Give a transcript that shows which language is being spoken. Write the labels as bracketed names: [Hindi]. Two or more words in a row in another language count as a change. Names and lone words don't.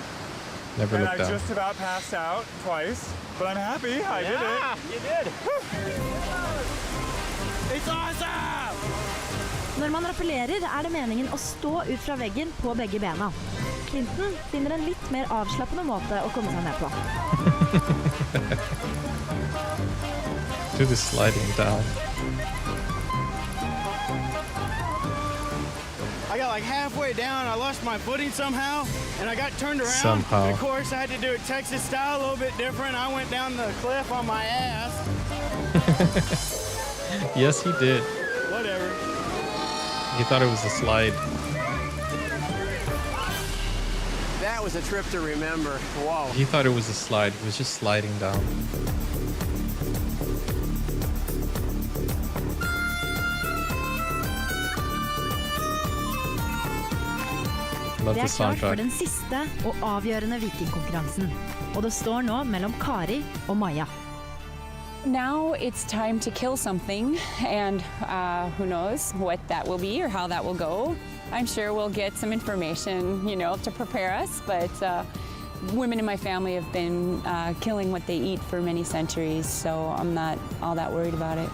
[English] Never look down. I just about passed out twice, but I'm happy I did it. You did. It's awesome! [Norwegian] Når man rappellerer er det meningen å stå ut fra veggen på begge bena. Clinton finner en litt mer avslappende måte å komme seg ned på. [English] Do the sliding down. I got like halfway down, I lost my footing somehow, and I got turned around. Somehow. And of course, I had to do it Texas style, a little bit different. I went down the cliff on my ass. Yes, he did. Whatever. He thought it was a slide. That was a trip to remember. Wow. He thought it was a slide. He was just sliding down. [Norwegian] Det er klart for den siste og avgjørende vikingkonkurransen. Og det står nå mellom Kari og Maja. [English] Now it's time to kill something, and who knows what that will be or how that will go. I'm sure we'll get some information, you know, to prepare us, but women in my family have been killing what they eat for many centuries, so I'm not all that worried about it.